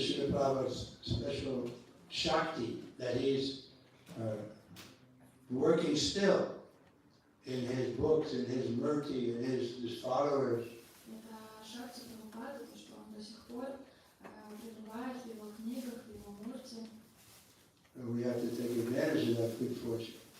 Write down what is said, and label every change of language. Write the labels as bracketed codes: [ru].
[en] Prabhupada's special Shakti, that he's working still in his books, in his murti, in his followers. [ru] Это шакти Прабхупады, то, что он до сих пор пребывает в его книгах, в его мурте. [en] And we have to take advantage of that good fortune.